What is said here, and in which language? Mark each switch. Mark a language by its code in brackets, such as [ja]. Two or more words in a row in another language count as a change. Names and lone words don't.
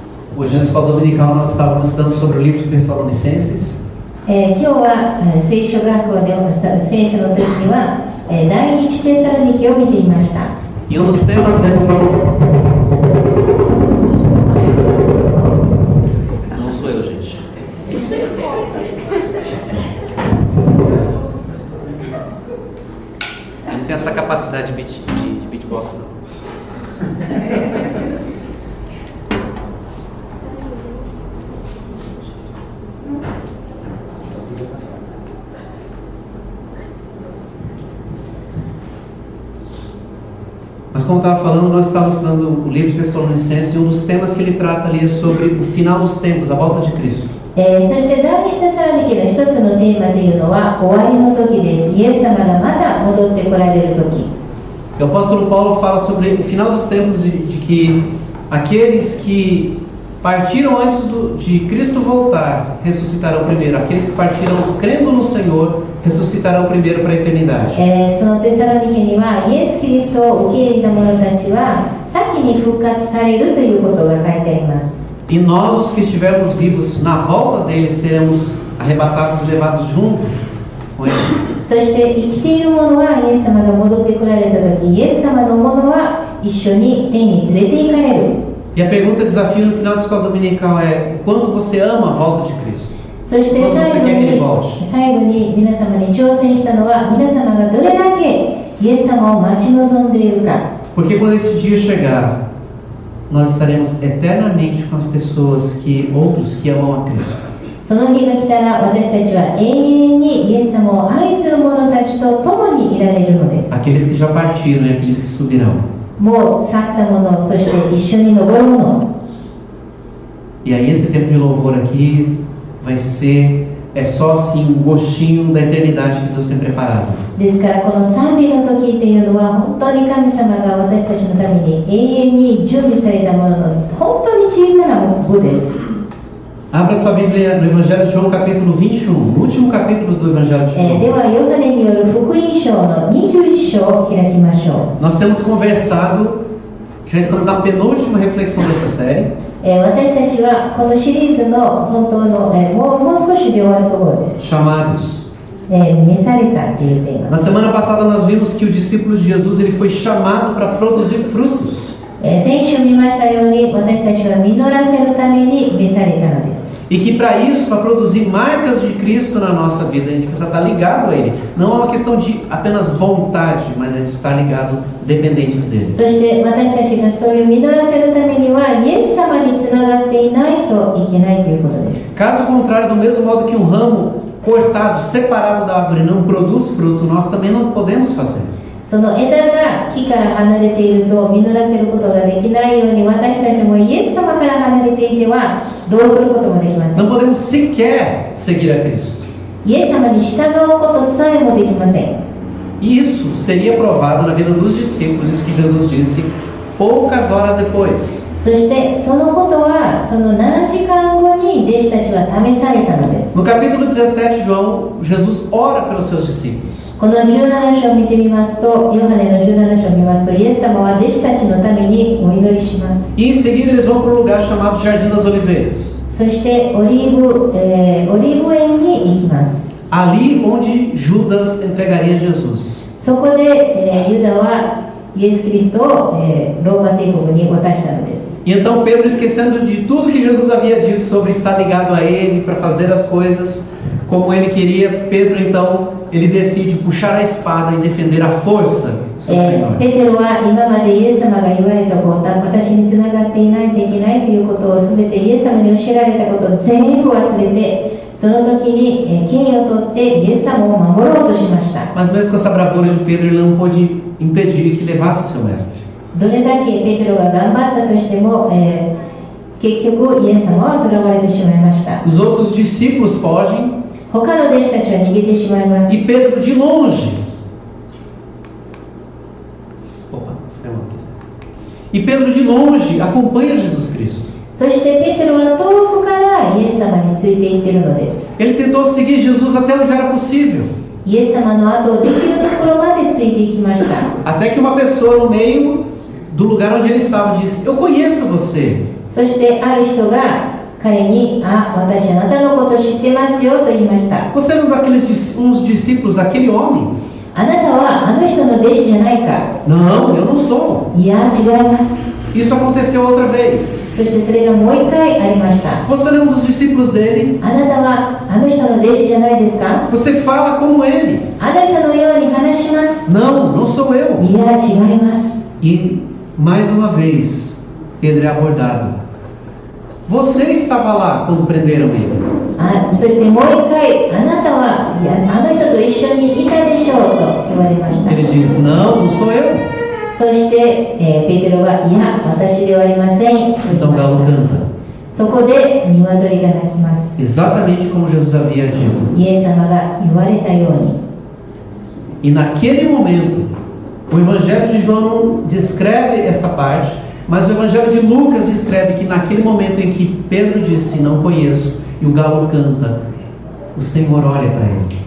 [pt] Hoje na escola dominical nós estávamos estudando sobre o livro de Tessalonicenses. [ja] 今日は聖書学校で聖書の時には第一テサロニケを見ていました。 [pt] E um dos temas Não sou eu, gente. Eu não tenho essa capacidade de beatbox, não. Mas como eu estava falando, nós estávamos estudando o livro de Tessalonicenses e um dos temas que ele trata ali é sobre o final dos tempos, a volta de Cristo. [ja] そして第一テサロニケの一つのテーマというのは終わりの時です。イエス様がまた戻ってこられる時。 [pt] O apóstolo Paulo fala sobre o final dos tempos de que aqueles que partiram antes de Cristo voltar ressuscitarão primeiro. Aqueles que partiram crendo no Senhor ressuscitarão primeiro para a eternidade. [ja] そのテサロニケにはイエス・キリストを受け入れた者たちは先に復活されるということが書いてあります。 [pt] E nós, os que estivermos vivos na volta dele, seremos arrebatados e levados junto com ele. [ja] そして生きている者はイエス様が戻ってこられた時、イエス様の者は一緒に天に連れて行かれる。 [pt] E a pergunta desafio no final da escola dominical é: quanto você ama a volta de Cristo? [ja] そして最後に皆様に挑戦したのは、皆様がどれだけイエス様を待ち望んでいるか。 [pt] Porque quando esse dia chegar, nós estaremos eternamente com as pessoas outros que amam a Cristo. [ja] その日が来たら、私たちは永遠にイエス様を愛する者たちと共にいられるのです。 [pt] Aqueles que já partiram e aqueles que subirão. [ja] もう去った者、そして一緒に登る者。 [pt] E aí esse tempo de louvor aqui vai ser só assim um gostinho da eternidade que Deus tem preparado. [ja] ですからこの賛美の時というのは本当に神様が私たちのために永遠に準備されたものの本当に小さな部です。 [pt] Abra sua Bíblia no Evangelho de João, capítulo 21, no último capítulo do Evangelho de João. [ja] ではヨハネによる福音書の21章を開きましょう。 [pt] Nós temos conversado, já estamos na penúltima reflexão dessa série. [ja] 私たちはこのシリーズの本当のもう少しで終わるところです。 [pt] Chamados. [ja] 召されたというテーマ。 [pt] Na semana passada nós vimos que o discípulo de Jesus ele foi chamado para produzir frutos. [ja] 先週見ましたように私たちは実らせるために召されたのです。 [pt] E que para isso, para produzir marcas de Cristo na nossa vida, a gente precisa estar ligado a Ele. Não é uma questão de apenas vontade, mas é de estar ligado, dependentes dele. [ja] そして私たちがそういう実らせるためにはイエス様につながっていないといけないということです。 [pt] Caso contrário, do mesmo modo que um ramo cortado, separado da árvore não produz fruto, nós também não podemos fazer. [ja] その枝が木から離れていると実らせることができないように私たちもイエス様から離れていてはどうすることもできません。 [pt] Não podemos sequer seguir a Cristo. [ja] イエス様に従うことさえもできません。 [pt] E isso seria provado na vida dos discípulos, isso que Jesus disse poucas horas depois. [ja] そしてそのことはその何時間後に弟子たちは試されたのです。 [pt] No capítulo 17, João, Jesus ora pelos seus discípulos. [ja] この17章を見てみますと、ヨハネの17章を見ますと、イエス様は弟子たちのためにお祈りします。 [pt] E em seguida eles vão para um lugar chamado Jardim das Oliveiras. [ja] そしてオリーブ園に行きます。 [pt] Ali onde Judas entregaria Jesus. [ja] そこで、ユダはイエス・キリストを、ローマ帝国に渡したのです。 [pt] E então Pedro, esquecendo de tudo que Jesus havia dito sobre estar ligado a ele para fazer as coisas como ele queria, Pedro então ele decide puxar a espada e defender a força do seu Senhor. [ja] ペテロは今までイエス様が言われたこと、私につながっていないといけないということをすべてイエス様に教えられたことを全部忘れて、その時に権威を取ってイエス様を守ろうとしました。 [pt] Mas mesmo com essa bravura de Pedro, ele não pôde impedir que levasse seu mestre. [ja] どれだけペテロが頑張ったとしても、結局イエス様は囚われてしまいました。 [pt] Os outros discípulos fogem [ja] 他の弟子たちは逃げてしまいます。 [pt] e Pedro de longe. E Pedro de longe acompanha Jesus Cristo. [ja] そしてペテロは遠くからイエス様についていっているのです。 [pt] Ele tentou seguir Jesus até onde era possível. [ja] イエス様の後をできるところまでついていきました。 [pt] Até que uma pessoa no meio do lugar onde ele estava disse: Eu conheço você. [ja] そしてある人が彼に、私あなたのこと知ってますよと言いました。 [pt] Você era uns discípulos daquele homem? [ja] あなたはあの人の弟子じゃないか。 [pt] Não, eu não sou. [ja] いや、違います。 [pt] Isso aconteceu outra vez. [ja] そしてそれがもう一回ありました。 [pt] Você não é um dos discípulos dele? [ja] あなたはあの人の弟子じゃないですか。 [pt] Você fala como ele? [ja] あの人のように話します。 [pt] Não, não sou eu. [ja] いや、違います。 [pt] E mais uma vez, Pedro é abordado. Você estava lá quando prenderam ele. [ja] そしてもう一回、あなたはいやあの人と一緒にいたでしょうと言われました。 [pt] Ele diz: Não, não sou eu. [ja] そして、ペテロは、いや、私ではありませんと言い [pt] Então [ja] ま [pt] o [ja] し [pt] galo [ja] た。 [pt] canta. [ja] そこで鶏が鳴きます。 [pt] Exatamente como Jesus havia dito. [ja] イエス様が言われたように。 [pt] E naquele momento, o Evangelho de João não descreve essa parte, mas o Evangelho de Lucas descreve que naquele momento em que Pedro disse: Não conheço, e o galo canta, o Senhor olha para ele.